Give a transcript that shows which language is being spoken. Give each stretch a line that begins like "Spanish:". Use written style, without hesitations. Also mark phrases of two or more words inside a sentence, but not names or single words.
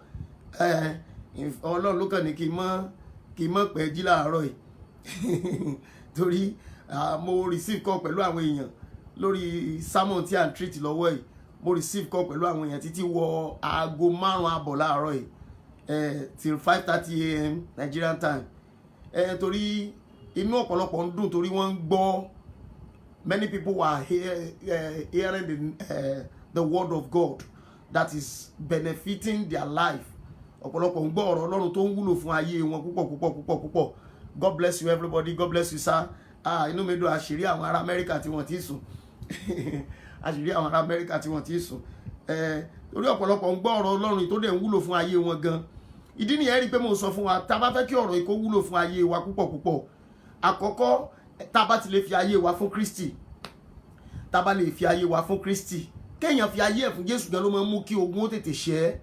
Yoruba: Ọlọ́run ló kàn ní kí n mọ̀ pẹ́ jí láàárọ̀ yìí torí mo
English: receive call
Yoruba: pẹ̀lú àwọn èèyàn lórí sermon tí à ń treat lọ́wọ́ yìí. Mo
English: receive call
Yoruba: pẹ̀lú àwọn èèyàn títí wọ aago 5 àbọ̀ láàárọ̀ yìí,
English: till 5:30 a.m. Nigerian time.
Yoruba: Torí inú ọ̀pọ̀lọpọ̀ ń dùn torí wọ́n ń gbọ́,
English: many people were hearing the word of God that is benefiting their life.
Yoruba: Ọ̀pọ̀lọpọ̀ ń gbọ́ ọ̀rọ̀ Ọlọ́run tó ń wúlò fún ayé wọn púpọ̀.
English: God bless you everybody, God bless you sir.
Yoruba: Inú mi dùn, àṣírí àwọn ará Amẹ́ríkà tí wọ́n ti sùn àṣírí àwọn ará Amẹ́ríkà tí wọ́n ti sùn. Torí ọ̀pọ̀lọpọ̀ ń gbọ́ ọ̀rọ̀ Ọlọ́run tó dẹ̀ ń wúlò fún ayé wọn gan. Ìdí nìyẹn rí pé mo sọ fún wa, tá bá fẹ́ kí ọ̀rọ̀ yìí kó wúlò fún ayé wa púpọ̀, àkọ́kọ́ tá bá ti lè fi ayé wa fún Kristi, tá bá lè fi ayé wa fún Kristi, kéèyàn fi ayé ẹ̀ fún Jésù gan ló máa ń mú kí ogun ó tètè ṣẹ́.